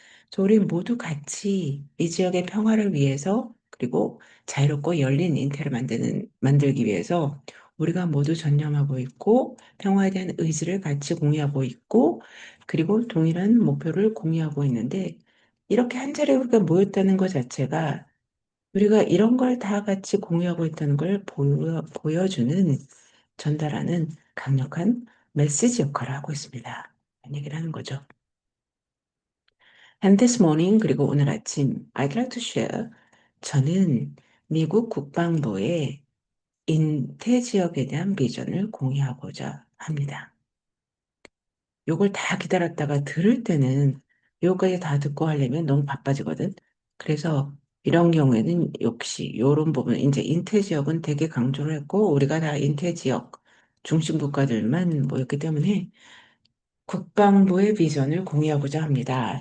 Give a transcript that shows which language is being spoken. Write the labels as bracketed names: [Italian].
[Korean] 그래서 우리 모두 같이 이 지역의 평화를 위해서 그리고 자유롭고 열린 인태를 만들기 위해서 우리가 모두 전념하고 있고 평화에 대한 의지를 같이 공유하고 있고 그리고 동일한 목표를 공유하고 있는데 이렇게 한 자리에 우리가 모였다는 것 자체가 우리가 이런 걸 다 같이 공유하고 있다는 걸 보여주는 전달하는 강력한 메시지 역할을 하고 있습니다. 이런 얘기를 하는 거죠. [English] And this morning, [Korean] 그리고 오늘 아침, [English] I'd like to share. [Korean] 저는 미국 국방부의 인태 지역에 대한 비전을 공유하고자 합니다. 요걸 다 기다렸다가 들을 때는 요까지 다 듣고 하려면 너무 바빠지거든. 그래서 이런 경우에는 역시 이런 부분, 이제 인태 지역은 되게 강조를 했고, 우리가 다 인태 지역 중심 국가들만 모였기 때문에 국방부의 비전을 공유하고자 합니다.